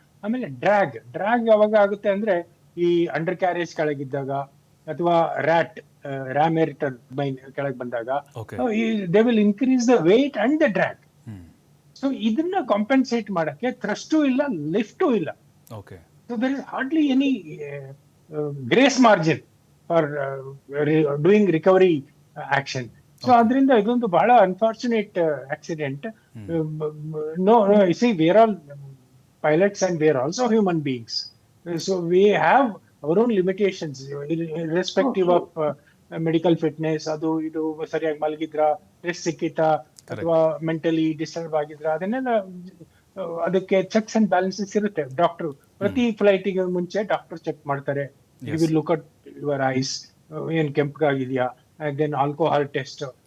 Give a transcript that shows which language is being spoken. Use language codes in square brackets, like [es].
[kn] ಆಮೇಲೆ ಡ್ರ್ಯಾಗ್ ಯಾವಾಗ ಆಗುತ್ತೆ ಅಂದ್ರೆ, ಈ ಅಂಡರ್ ಕ್ಯಾರೇಜ್ ಕೆಳಗಿದ್ದಾಗ ಅಥವಾ ರ್ಯಾಮ್ ಏರ್ ಟರ್ಬೈನ್ ಕೆಳಗೆ ಬಂದಾಗ [en] They will increase the weight and the drag. [kn] So ಇದನ್ನ ಕಾಂಪೆನ್ಸೇಟ್ ಮಾಡಕ್ಕೆ ಥ್ರಸ್ಟೂ ಇಲ್ಲ, ಲಿಫ್ಟೂ ಇಲ್ಲ. [en] So there is hardly any grace margin for doing recovery action. So [kn] adrinda idondu bala [en] unfortunate accident. No, you see, we are all pilots and we are also human beings. So we have our own limitations irrespective of medical fitness. [kn] Adu idu sariyagi malgidra, rest sikkita, ಅಥವಾ mentally disturb ಆಗಿದ್ರ, ಅದನ್ನೆಲ್ಲ ಅದಕ್ಕೆ checks and balances ಇರುತ್ತೆ. Doctor ಪ್ರತಿ ಫ್ಲೈಟಿಗೆ ಮುಂಚೆ doctor check ಮಾಡ್ತಾರೆ. [en] you will look at your eyes, [kn] ಏನ್ ಕೆಂಪಗಾಗಿದೆಯಾ, then alcohol test,